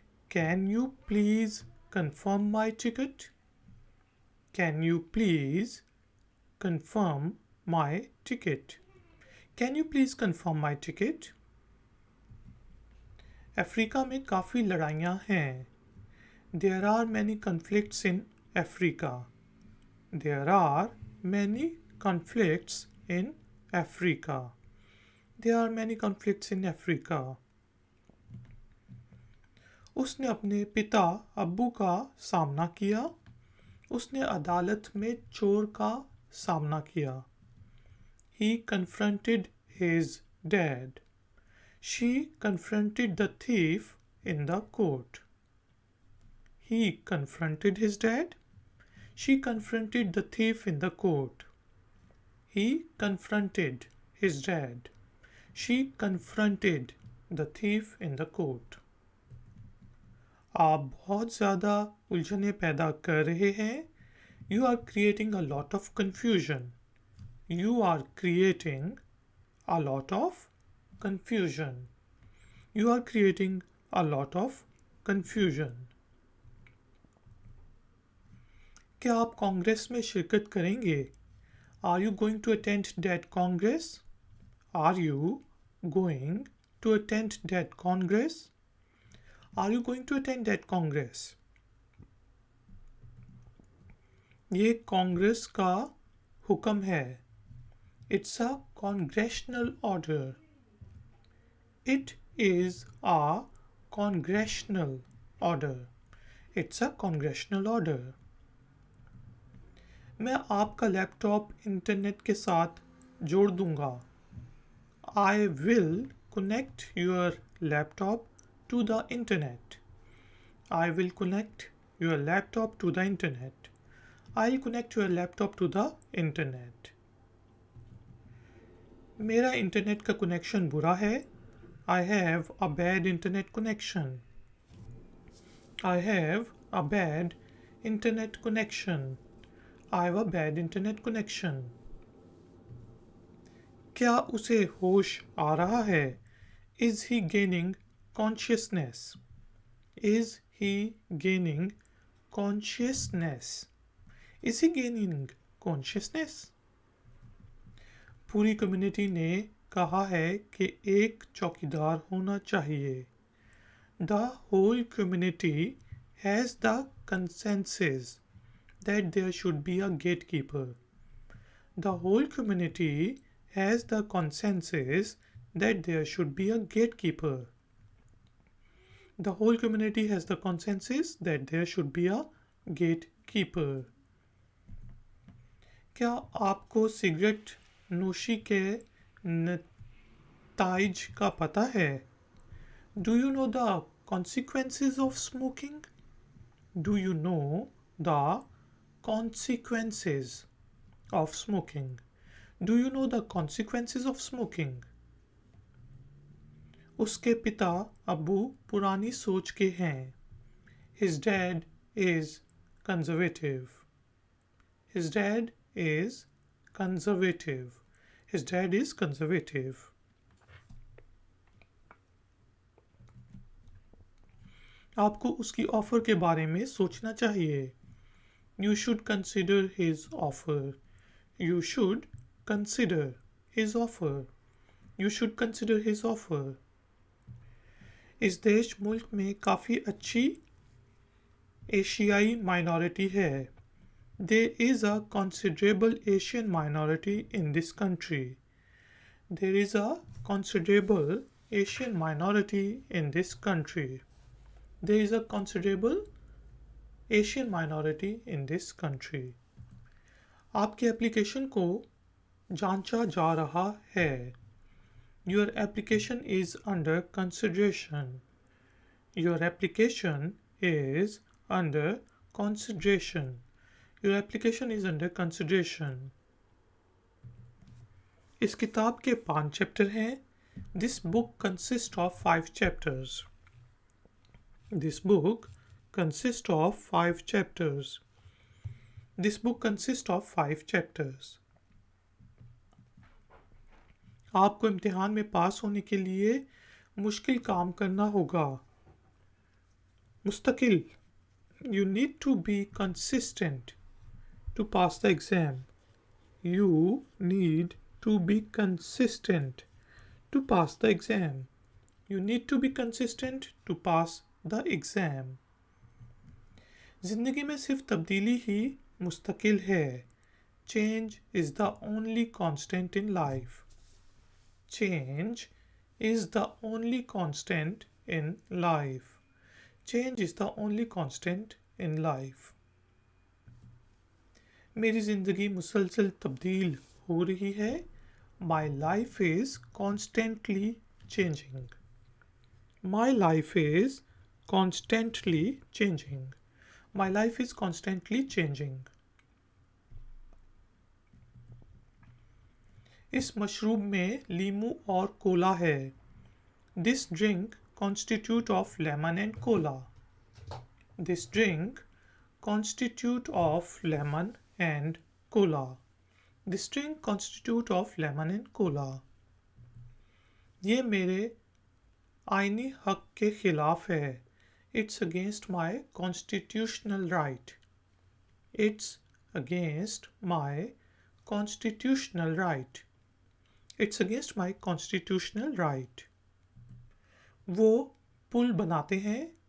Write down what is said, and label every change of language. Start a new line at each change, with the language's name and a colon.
English: Can you please confirm my ticket? Can you please confirm my ticket? Can you please confirm my ticket?
Hindi: Africa में काफ़ी लड़ाइयाँ हैं.
English: There are many conflicts in Africa. There are many conflicts in Africa. There are many conflicts in Africa.
Hindi: उसने अपने पिता अब्बू का सामना किया. उसने अदालत में चोर का सामना किया.
English: He confronted his dad. She confronted the thief in the court. He confronted his dad. She confronted the thief in the court. He confronted his dad. She confronted the thief in the court.
Hindi: आप बहुत ज़्यादा उलझने पैदा कर रहे हैं.
English: You are creating a lot of confusion. You are creating a lot of confusion. You are creating a lot of confusion.
Hindi: क्या आप कांग्रेस में शिरकत करेंगे?
English: Are you going to attend that Congress? Are you going to attend that Congress? Are you going to attend that Congress?
Hindi: ये कांग्रेस का हुक्म है.
English: It's a congressional order. It is a congressional order. It's a congressional order.
Hindi: मैं आपका laptop internet के साथ जोड़ दूंगा.
English: I will connect your laptop to the internet. I will connect your laptop to the internet. I'll connect your laptop to the internet.
Hindi: मेरा internet का connection बुरा है.
English: I have a bad internet connection. I have a bad internet connection. I have a bad internet connection.
Hindi: क्या उसे होश आ रहा है?
English: Is he gaining consciousness? Is he gaining consciousness? Is he gaining consciousness?
Hindi: पूरी community ने कहा है कि एक चौकीदार होना चाहिए.
English: The whole community has the consensus that there should be a gatekeeper. The whole community has the consensus that there should be a gatekeeper. The whole community has the consensus that there should be a gatekeeper.
Hindi: क्या आपको cigarette नोशी के नताइज का पता है?
English: Do you know the consequences of smoking? Do you know the consequences of smoking? Do you know the consequences of smoking?
Hindi: उसके पिता अब्बू पुरानी सोच के हैं.
English: His dad is conservative. His dad is conservative. His dad is conservative.
Hindi: आपको उसकी offer के बारे में सोचना चाहिए.
English: You should consider his offer. You should consider his offer. You should consider his offer.
Hindi: इस देश मुल्क में काफ़ी अच्छी एशियाई माइनॉरिटी है.
English: There is a considerable Asian minority in this country. There is a considerable Asian minority in this country. There is a considerable Asian minority in this country.
Hindi: आपके application को जांचा जा रहा है.
English: Your application is under consideration. Your application is under consideration. Your application is under consideration.
Hindi: इस किताब के 5 chapter हैं.
English: This book consists of 5 chapters. This book consists of 5 chapters. This book consists of 5 chapters.
Hindi: आपको इम्तिहान में पास होने के लिए मुश्किल काम करना होगा. मुस्तकिल.
English: You need to be consistent to pass the exam. You need to be consistent to pass the exam. You need to be consistent to pass the exam.
Hindi: जिंदगी में सिर्फ तब्दीली ही मुस्तकिल है.
English: Change is the only constant in life. Change is the only constant in life. Change is the only constant in life.
Hindi: मेरी ज़िंदगी मुसलसल तब्दील हो रही है.
English: My life is constantly changing. My life is constantly changing. My life is constantly changing.
Hindi: इस मशरूब में लीमू और कोला है.
English: This drink constitute of lemon and cola. This drink constitute of lemon and cola. This drink constitute of lemon and cola.
Hindi: ये मेरे आईनी हक के खिलाफ है.
English: It's against my constitutional right. It's against my constitutional right. It's against my constitutional right.
Hindi: वो पुल बनाते हैं.